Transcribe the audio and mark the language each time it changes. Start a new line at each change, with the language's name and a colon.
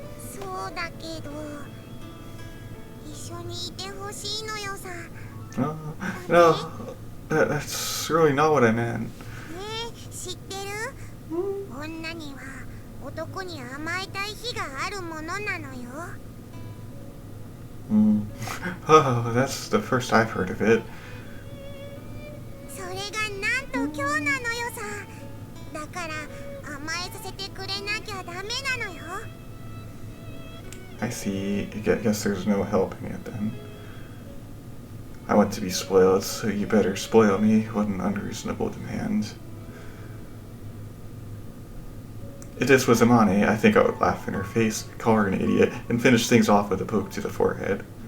Japanese: そうだけど一緒にいてほしいのよさ。
English: No, that's really not what I meant.
Japanese: ねえ、知ってる？女には男に甘えたい日があるものなのよ。
English: Oh, that's the first I've heard of it.
Japanese: それがなんと今日なのよさ。だから甘えさせてくれなきゃダメなのよ。
English: I see. I guess there's no helping it then. I want to be spoiled, so you better spoil me. What an unreasonable demand. If this was Amane, I think I would laugh in her face, call her an idiot, and finish things off with a poke to the forehead.